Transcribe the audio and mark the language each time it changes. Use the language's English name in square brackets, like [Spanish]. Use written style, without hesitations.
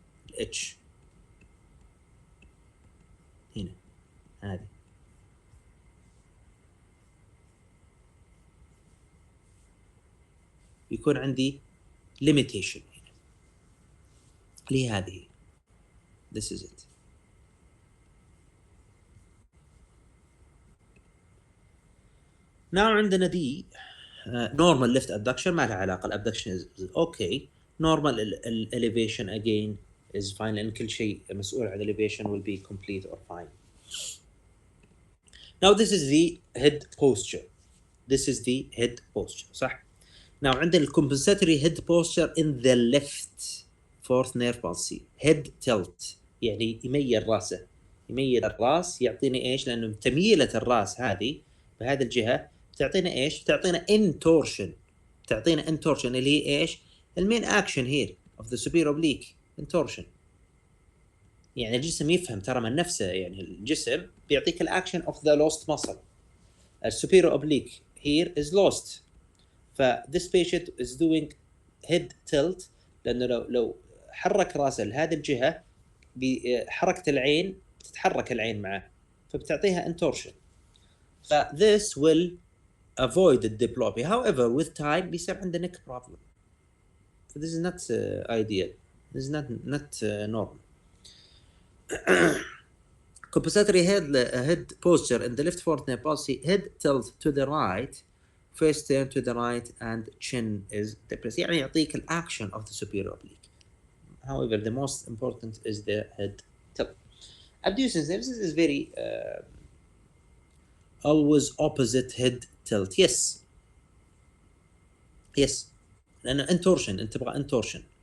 [Arabic] الاتش هنا هذه يكون عندي limitation هنا اللي هي هذه. [English] This is it. [Arabic] Now عندنا دي [English] normal left abduction، [Arabic] ما لها علاقة. الابدكشن is okay. normal elevation again is fine، لأن كل شيء مسؤول عن elevation will be complete or fine. [English] Now this is the head posture. This is the head posture [Arabic] صح؟ [English] Now عندنا compensatory head posture in the left fourth nerve palsy. [Arabic] head tilt يعني يميل راسه، يميل الراس، يعطيني ايش؟ لانه تمييله الراس هذه بهذه الجهه تعطينا ايش؟ تعطينا intorsion. تعطينا intorsion اللي هي ايش؟ المين اكشن هير [English] of the superior oblique intorsion. [Arabic] يعني الجسم يفهم ترى من نفسه، يعني الجسم بيعطيك الاكشن [English] of the lost muscle. السوبيريور oblique here is lost. [Arabic] ف [English] this patient is doing head tilt، [Arabic] لانه لو حرك راسه لهذه الجهه بحركه العين تتحرك العين معه، فبتعطيها intorsion. [English] ف this will avoid the diplopia. However with time [Arabic] بيصير عنده [English] neck problem. So this is not ideal. This is not normal. Compensatory head posture in the left fourth nerve palsy. Head tilt to the right, face turn to the right, and chin is depressed. [Arabic] يعني يعطيك الأكشن [English] of the superior oblique. However, the most important is the head tilt. Abducens, this is very always opposite head tilt. Yes. [Arabic] لأنه intorsion، أنت تبغى intorsion.